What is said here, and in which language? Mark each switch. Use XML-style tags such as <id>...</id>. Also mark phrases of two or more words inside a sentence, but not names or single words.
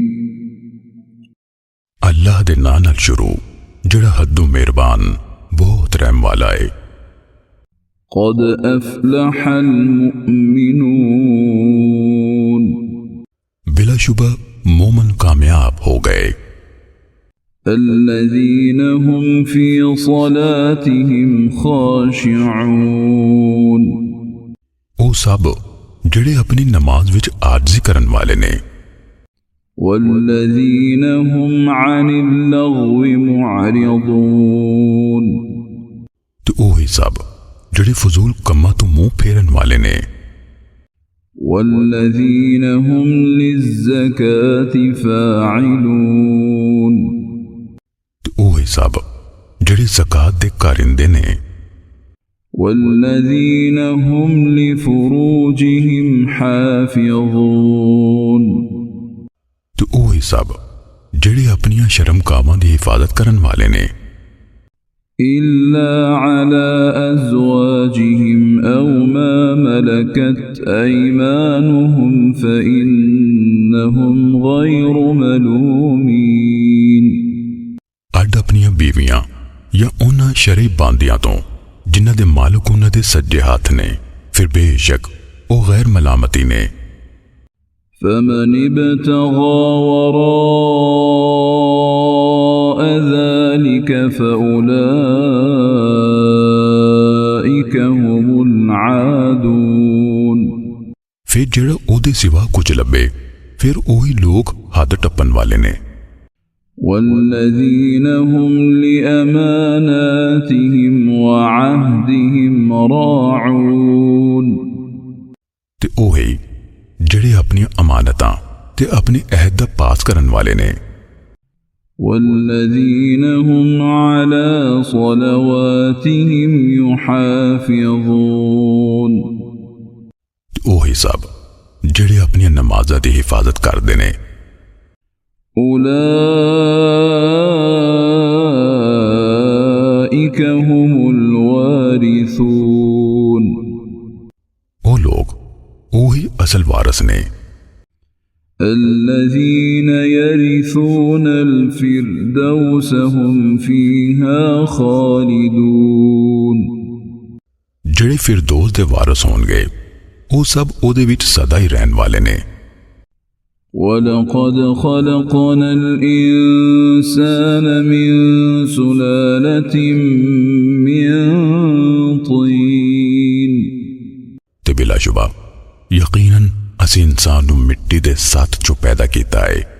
<pa>ਅੱਲਾਹ ਦੇ ਨਾਂ ਨਾਲ ਸ਼ੁਰੂ ਜਿਹੜਾ ਹੱਦੋਂ ਮਿਹਰਬਾਨ ਬਹੁਤ ਰਹਿਮ ਵਾਲਾ ਹੈ।</pa> <ar>قد أفلح المؤمنون,</ar> <pa>ਬਿਲਾਸ਼ੁਬਾ ਮੋਮਨ ਕਾਮਯਾਬ ਹੋ ਗਏ।</pa> <ar>الذين هم في صلاتهم خاشعون,</ar> <pa>ਓ ਸਬ ਜਿਹੜੇ ਅਪਨੀ ਨਮਾਜ਼ ਵਿਚ ਆਰਜ਼ੀ ਕਰਨ ਵਾਲੇ ਨੇ।</pa> <ar>والذين هم عن اللغو معرضون,</ar> <pa>ਤੋ ਓਹੀ ਸਬ ਜਿਹੜੇ ਫ਼ਜ਼ੂਲ ਕੰਮਾਂ ਤੋ ਮੂੰਹ ਫੇਰਨ ਵਾਲੇ ਨੇ।</pa> <ar>والذين هم للزكاة فاعلون,</ar> <pa>ਤੋ ਓਹੀ ਸਬ ਜਿਹੜੇ ਜ਼ਕਾਤ ਦੇ ਕਾਰਿੰਦੇ ਨੇ।</pa> <ar>والذين هم لفروجهم حافظون,</ar> <pa>ਤੋ ਓਹੀ ਸਬ ਜਿਹੜੇ ਅਪਨੀਆਂ ਸ਼ਰਮਗਾਵਾਂ ਦੀ ਹਿਫ਼ਾਜ਼ਤ ਕਰਨ ਵਾਲੇ ਨੇ।</pa> <ar>إلا على أزواجهم أو ما ملكت أيمانهم فإنهم غير ملومين,</ar> <pa>ਅੱਡ ਅਪਨੀਆਂ ਬੀਵੀਆਂ ਯਾ ਉਨ੍ਹਾਂ ਸ਼ਰਈ ਬਾਂਦੀਆਂ ਤੋ ਜਿਨ੍ਹਾਂ ਦੇ ਮਾਲਿਕ ਉਨ੍ਹਾਂ ਦੇ ਸੱਜੇ ਹੱਥ ਨੇ, ਫਿਰ ਬੇਸ਼ਕ ਓ ਗ਼ੈਰ ਮਲਾਮਤੀ ਨੇ।</pa> <ar>فمن ابتغى وراء ذلك فأولئك هم العادون,</ar> <pa>ਫਿਰ ਜਿਹੜਾ ਓਦੇ ਸਿਵਾ ਕੁਝ ਲੱਭੇ ਫਿਰ ਓਹੀ ਲੋਕ ਹੱਦ ਟੱਪਣ ਵਾਲੇ ਨੇ।</pa> <ar>والذين هم لأماناتهم وعهدهم راعون,</ar> <pa>ਤੇ ਓਹੀ ਜਿਹੜੇ ਅਪਨੀ ਅਮਾਨਤਾਂ ਤੇ ਅਪਨੇ ਅਹਿਦ ਦਾ ਪਾਸ ਕਰਨ ਵਾਲੇ ਨੇ।</pa> <ar>والذين هم على صلواتهم يحافظون,</ar> <pa>ਤੇ ਓਹੀ ਸਬ ਜਿਹੜੇ ਅਪਨੀ ਨਮਾਜ਼ਾਂ ਦੀ ਹਿਫ਼ਾਜ਼ਤ ਕਰਦੇ ਨੇ।</pa> <ar>أولئك هم الوارثون,</ar> <pa>ਓ ਲੋਕ ਓਹੀ ਅਸਲ ਵਾਰਸ ਨੇ।</pa> <ar>الذين يرثون الفردوس هم فيها خالدون,</ar> <pa>ਜਿਹੜੇ ਫ਼ਿਰਦੌਸ ਦੇ ਵਾਰਸ ਹੋਣਗੇ ਓ ਸਬ ਓਦੇ ਵਿਚ ਸਦਾ ਹੀ ਰਹਿਣ ਵਾਲੇ ਨੇ।</pa> <ar>ولقد خلقنا الإنسان من سلالة من طين,</ar> <pa>ਤੇ ਬਿਲਾਸ਼ੁਬਾ ਯਕੀਨਨ ਅਸੀ ਇਨਸਾਨ ਨੂੰ ਮਿੱਟੀ ਦੇ ਸਤ ਚੋਂ ਪੈਦਾ ਕੀਤਾ ਹੈ।</pa>